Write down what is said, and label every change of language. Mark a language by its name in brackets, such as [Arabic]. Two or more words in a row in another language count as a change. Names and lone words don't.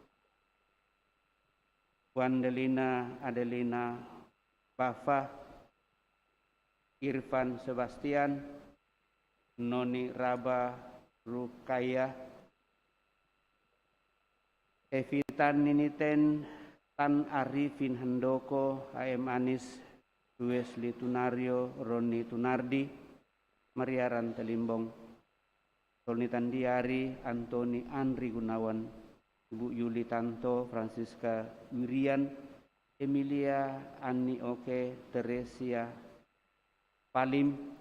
[Indonesian] Wandelina Adelina Bafa, Irfan Sebastian, Noni Raba Rukaya, Evitan Niniten, Tan Arifin Handoko, AM Anis, Wesley Tunario, Roni Tunardi, Maria Rantelimbong, Tony Tandiari, Antoni Andri Gunawan, Ibu Yuli Tanto, Francisca Wirian, Emilia Ani Oke, Teresia Palim,